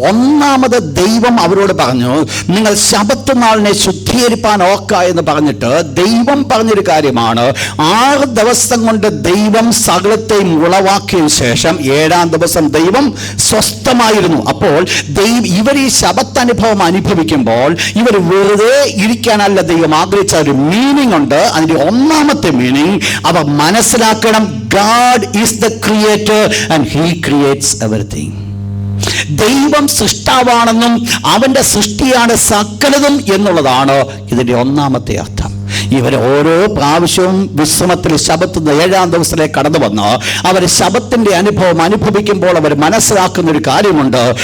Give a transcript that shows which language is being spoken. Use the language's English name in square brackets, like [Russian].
[Malayalam] ഒന്നാമത് ദൈവം അവരോട് പറഞ്ഞു, നിങ്ങൾ ശബത്ത് നാളിനെ ശുദ്ധീകരിപ്പാൻ ഓർക്ക എന്ന് പറഞ്ഞിട്ട് ദൈവം പറഞ്ഞൊരു കാര്യമാണ്. 6 ദിവസം കൊണ്ട് ദൈവം സകലത്തെയും ഉളവാക്കിയതിനു ശേഷം 7-ാം ദിവസം ദൈവം സ്വസ്ഥമായിരുന്നു. അപ്പോൾ ഇവർ ഈ ശബത്ത് അനുഭവം അനുഭവിക്കുമ്പോൾ ഇവർ വെറുതെ ഇരിക്കാനല്ല ദൈവം ആഗ്രഹിച്ച ഒരു മീനിങ് ഉണ്ട്. അതിന്റെ ഒന്നാമത്തെ മീനിങ് അവർ മനസ്സിലാക്കണം, [English] God is the creator and he creates everything. [Malayalam] ദൈവം സൃഷ്ടാവാണെന്നും അവന്റെ സൃഷ്ടിയാണ് സകലതും എന്നുള്ളതാണ് ഇതിന്റെ ഒന്നാമത്തെ അർത്ഥം. ഇവർ ഓരോ പ്രാവശ്യവും വിശ്രമത്തിൽ ശബത്ത് 7-ാം ദിവസത്തിലേക്ക് കടന്നു വന്ന് അവർ ശബത്തിന്റെ അനുഭവം അനുഭവിക്കുമ്പോൾ അവർ മനസ്സിലാക്കുന്ന ഒരു കാര്യമുണ്ട്.